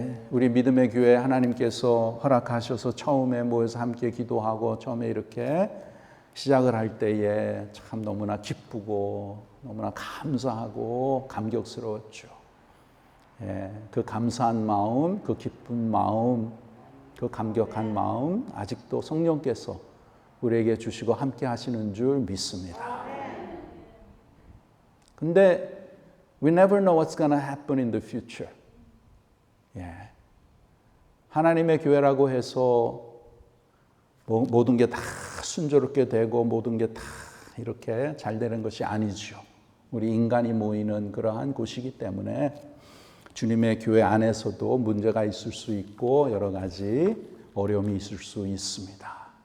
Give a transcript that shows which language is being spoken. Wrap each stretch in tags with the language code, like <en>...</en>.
<ko>우리 믿음의 교회 하나님께서 허락하셔서 처음에 모여서 함께 기도하고 처음에 이렇게 시작을 할 때에 참 너무나 기쁘고 너무나 감사하고 감격스러웠죠. 그 감사한 마음, 그 기쁜 마음, 그 감격한 마음 아직도 성령께서 우리에게 주시고 함께 하시는 줄 믿습니다. 근데</ko> <en>we never know what's going to happen in the future.</en> <ko>하나님의 교회라고 해서 모든 게 다 순조롭게 되고 모든 게 다 이렇게 잘 되는 것이 아니죠. 우리 인간이 모이는 그러한 곳이기 때문에 주님의 교회 안에서도 문제가 있을 수 있고 여러 가지 어려움이 있을 수 있습니다.</ko>